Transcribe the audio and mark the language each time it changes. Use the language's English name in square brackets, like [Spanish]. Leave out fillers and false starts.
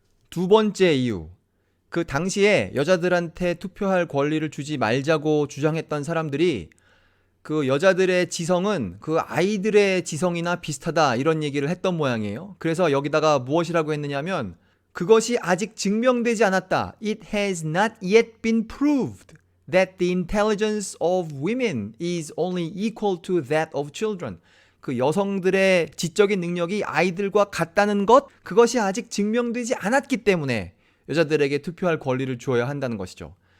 [Korean] 두 번째 이유, 그 당시에 여자들한테 투표할 권리를 주지 말자고 주장했던 사람들이 그 여자들의 지성은 그 아이들의 지성이나 비슷하다, 이런 얘기를 했던 모양이에요. 그래서 여기다가 무엇이라고 했느냐면, 그것이 아직 증명되지 않았다. [English] It has not yet been proved that the intelligence of women is only equal to that of children. [Korean] 그 여성들의 지적인 능력이 아이들과 같다는 것, 그것이 아직 증명되지 않았기 때문에 여자들에게 투표할 권리를 주어야 한다는 것이죠.